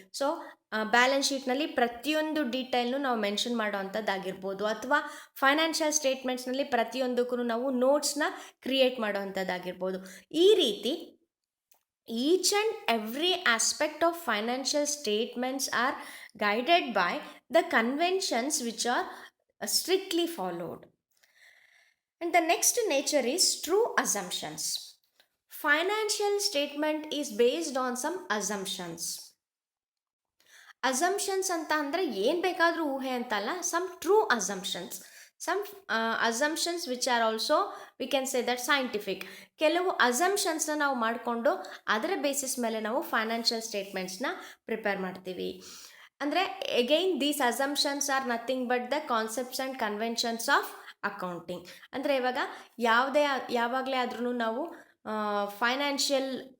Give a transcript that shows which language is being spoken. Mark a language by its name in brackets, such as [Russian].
[Kannada] So balance ಶೀಟ್ನಲ್ಲಿ ಪ್ರತಿಯೊಂದು ಡೀಟೇಲ್ನು ನಾವು ಮೆನ್ಷನ್ ಮಾಡೋವಂಥದ್ದಾಗಿರ್ಬೋದು ಅಥವಾ ಫೈನಾನ್ಷಿಯಲ್ ಸ್ಟೇಟ್ಮೆಂಟ್ಸ್ನಲ್ಲಿ ಪ್ರತಿಯೊಂದಕ್ಕೂ ನಾವು ನೋಟ್ಸ್ನ ಕ್ರಿಯೇಟ್ ಮಾಡೋವಂಥದ್ದಾಗಿರ್ಬೋದು. ಈ ರೀತಿ [English] Each and every aspect of financial statements are guided by the conventions which are strictly followed. And the next nature is true assumptions. Financial statement is based on some assumptions. [Kannada] Assumptions ಅಂತ ಅಂದರೆ ಏನು ಬೇಕಾದರೂ ಊಹೆ ಅಂತಲ್ಲ, [English] some true assumptions. Some assumptions which are also we can say that scientific. [Kannada] ಕೆಲವು ಅಸಂಪ್ಷನ್ಸ್ನ ನಾವು ಮಾಡಿಕೊಂಡು ಅದರ ಬೇಸಿಸ್ ಮೇಲೆ ನಾವು ಫೈನಾನ್ಷಿಯಲ್ ಸ್ಟೇಟ್ಮೆಂಟ್ಸ್ನ ಪ್ರಿಪೇರ್ ಮಾಡ್ತೀವಿ. [English] ಅಂದರೆ again these assumptions are nothing but the concepts and conventions of accounting. [Kannada] ಅಂದರೆ ಇವಾಗ ಯಾವಾಗಲೇ ಆದ್ರೂ ನಾವು [English] financial